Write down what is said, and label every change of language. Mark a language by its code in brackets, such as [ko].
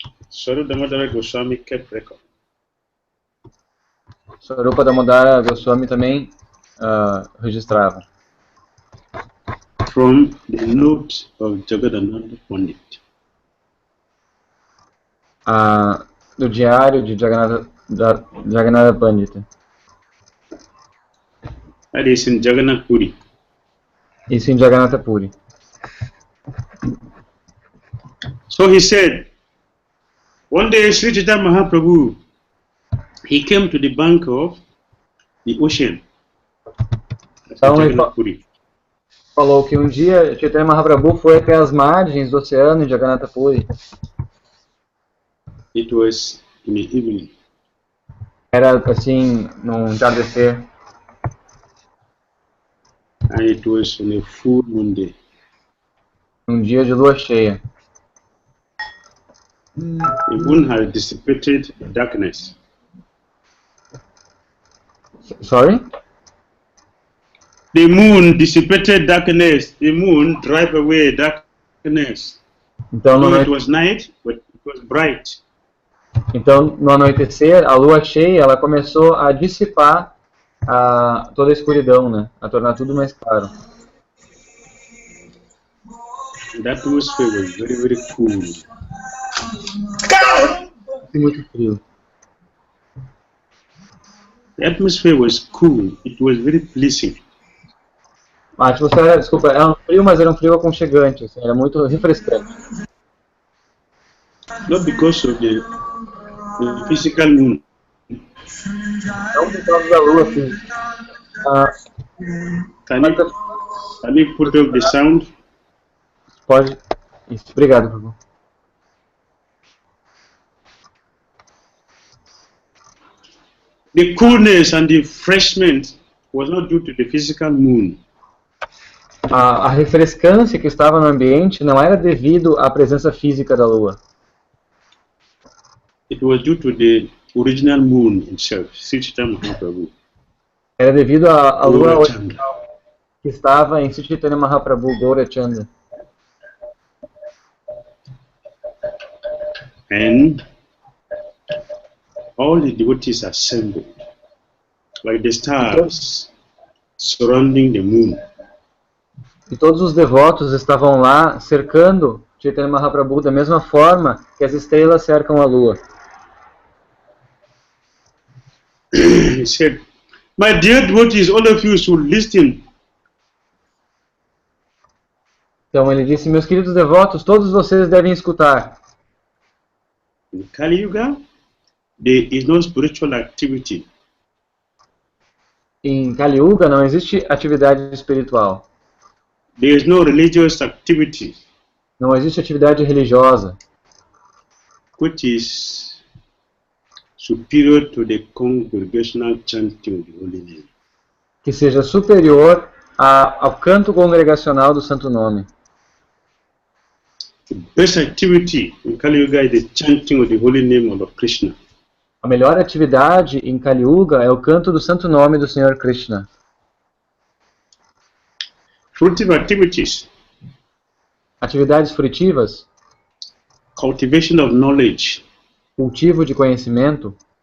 [en] Dhira Damodara Swami kept record. [pt] Dhira Damodara Swami também registrava. [en] From the notes of Jagadananda Pandit. [pt] Do diário de Jagannatha Pandita. [en] That is in Jagannath Puri. [pt] Isso em Jagannatha Puri. [en] So he said, one day Sri Chaitanya Mahaprabhu, he came to the bank of the ocean. [pt] Então ele falou que um dia Chaitanya Mahaprabhu foi até as margens do oceano em Jagannatha Puri. [en] It was in the evening. [pt] Era assim, num entardecer. [en] And it was on a full moon day. [pt] Um dia de lua cheia. [en] The moon had dissipated darkness. Sorry? The moon dissipated darkness. The moon drive away darkness. [pt] Então, [en] it was night, but it was bright. [pt] Então, no anoitecer, a lua cheia, ela começou a dissipar toda a escuridão, né? A tornar tudo mais claro. [en] The atmosphere was very, very cool. [pt] Muito frio. [en] The atmosphere was cool. It was very pleasing. [pt] A atmosfera, desculpa, era um frio, mas era um frio aconchegante, assim, era muito refrescante. [en] Not because of the physical moon. [pt] Não por causa da lua física. [en] Can you put up the sound? [pt] Pode. Isso, obrigado, por favor. [en] The coolness and the refreshment was not due to the physical moon. [pt] A refrescância que estava no ambiente não era devido à presença física da lua. [en] It was due to the original moon itself, Sri Chaitanya Mahaprabhu. [pt] Era devido à lua original que estava em Sri Chaitanya Mahaprabhu, Gaurachanda. [en] And all the devotees assembled, like the stars surrounding the moon. [pt] E todos os devotos estavam lá cercando Chaitanya Mahaprabhu da mesma forma que as estrelas cercam a lua. [en] He said, "My dear devotees, all of you should listen." [pt] Então ele disse, meus queridos devotos, todos vocês devem escutar. [en] In Kali Yuga, there is no spiritual activity. [pt] Em Kali Yuga não existe atividade espiritual. [en] There is no religious activity. [pt] Não existe atividade religiosa. [en] Which is superior to the congregational chanting of the holy name. [pt] Que seja superior ao canto congregacional do Santo Nome. [en] The best activity in Kali Yuga is the chanting of the holy name of Lord Krishna. [pt] A melhor atividade em Kali Yuga é o canto do Santo Nome do Senhor Krishna. [en] Fruitive activities. [pt] Atividades frutivas. [en] Cultivation of knowledge. [pt] Cultivo de conhecimento.